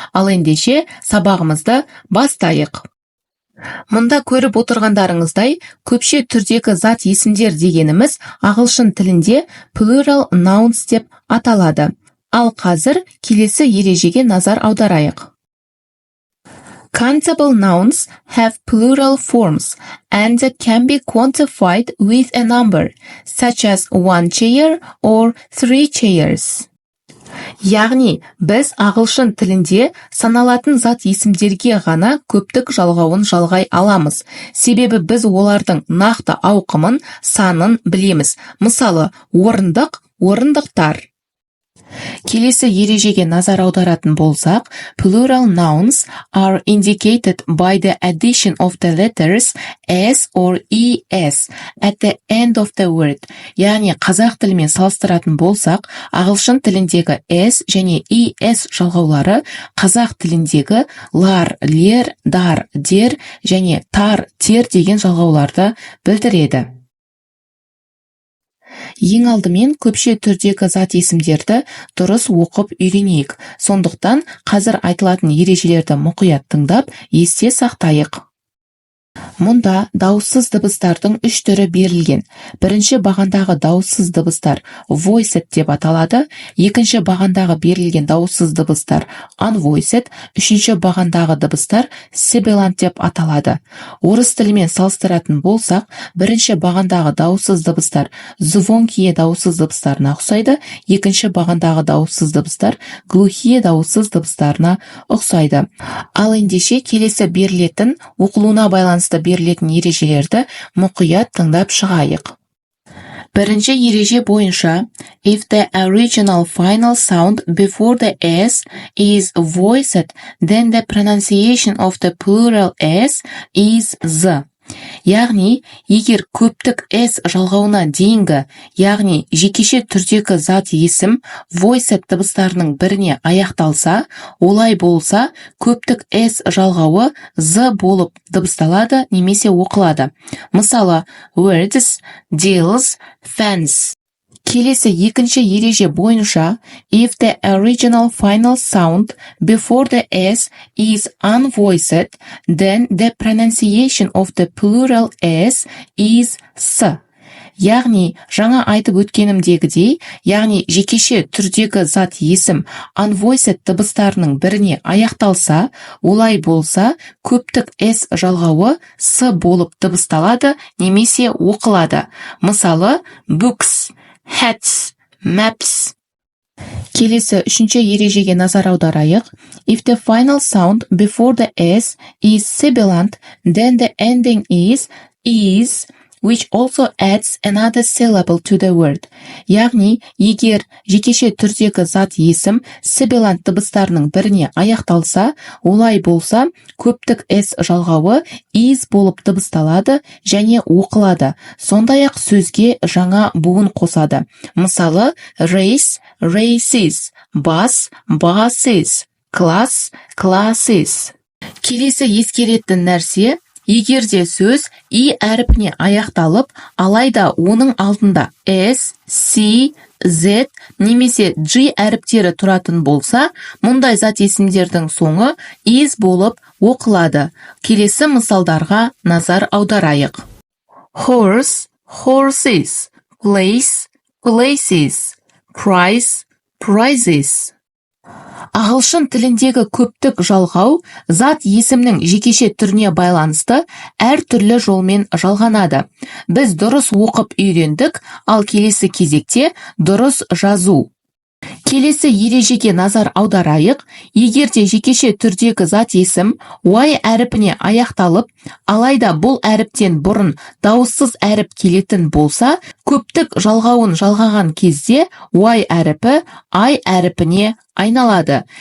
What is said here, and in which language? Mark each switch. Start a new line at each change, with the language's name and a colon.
Kazakh: Ал ендеше сабағымызды бастайық. Мұнда көріп отырғандарыңыздай, көпше түрдегі зат есімдер дегеніміз ағылшын тілінде plural nouns деп аталады. Ал қазір келесі ережеге назар аударайық.
English: Countable nouns have plural forms and can be quantified with a number, such as 1 chair or 3 chairs.
Kazakh: Яғни, біз ағылшын тілінде саналатын зат есімдерге ғана көптік жалғауын жалғай аламыз. Себебі біз олардың нақты ауқымын, санын білеміз. Мысалы, орындық, орындықтар. Келесі ережеге назар аударатын болсақ,
English: plural nouns are indicated by the addition of the letters s or es at the end of the word.
Kazakh: Яғни қазақ тілімен салыстыратын болсақ, ағылшын тіліндегі s және es жалғаулары қазақ тіліндегі лар, лер, дар, дер және тар, тер деген жалғауларды білдіреді. Ең алдымен көпше түрдегі зат есімдерді дұрыс оқып үйренейік. Сондықтан қазір айтылатын ережелерді мұқият тыңдап, есте сақтайық. Мұнда дауыссыз дыбыстардың 3 түрі берілген. Бірінші бағандағы дауыссыз дыбыстар voiced деп аталады, екінші бағандағы берілген дауыссыз дыбыстар unvoiced, үшінші бағандағы дыбыстар sibilant деп аталады. Орыс тілімен салыстыратын болсақ, бірінші бағандағы дауыссыз дыбыстар звонкие дауыссыз дыбыстарына ұқсайды, екінші бағандағы дауыссыз дыбыстар глухие дауыссыз дыбыстарына ұқсайды. Ал ендеше келесі берілетін оқылуына байланысты берілетін ережелерді мұқият тыңдап шығайық. Бірінші ереже бойынша,
English: if the original final sound before the s is voiced, then the pronunciation of the plural s is z.
Kazakh: Яғни, егер көптік s жалғауына дейінгі, яғни жекеше түрдегі зат есім voiced дыбыстарының біріне аяқталса, олай болса, көптік s жалғауы z болып дыбысталады немесе оқылады. Мысалы,
English: words, deals, fence.
Kazakh: Келесі екінші ереже бойынша,
English: if the original final sound before the s is unvoiced, then the pronunciation of the plural s is s.
Kazakh: Яғни, жаңа айтып өткенімдегідей, яғни жекеше түрдегі зат есім unvoiced дыбыстарының біріне аяқталса, олай болса, көптік s жалғауы s болып дыбысталады немесе оқылады. Мысалы,
English: books, hats, maps.
Kazakh: Келесі үшінші ережеге назар аударайық.
English: If the final sound before the s is sibilant, then the ending is, which also adds another syllable to the word.
Kazakh: Яғни, егер жекеше түрдегі зат есім sibilant дыбыстарының біріне аяқталса, олай болса, көптік s жалғауы is болып дыбысталады және оқылады. Сондай-ақ сөзге жаңа буын қосады. Мысалы,
English: race, races, bus, buses, class, classes.
Kazakh: Келесі ескеретін нәрсе, егерде сөз и әріпіне аяқталып, алайда оның алдында s, c, z немесе g әріптері тұратын болса, мұндай зат есімдердің соңы is болып оқылады. Келесі мысалдарға назар аударайық.
English: Horse, horses, place, places, price, prizes.
Kazakh: Ағылшын тіліндегі көптік жалғау зат есімнің жекеше түріне байланысты әр түрлі жолмен жалғанады. Біз дұрыс оқып үйрендік, ал келесі кезекте дұрыс жазу. Келесі ережеге назар аударайық. Егерде жекеше түрдегі зат есім y әріпіне аяқталып, алайда бұл әріптен бұрын дауыссыз әріп келетін болса, көптік жалғауын жалғаған кезде y әріпі I әріпіне айналады.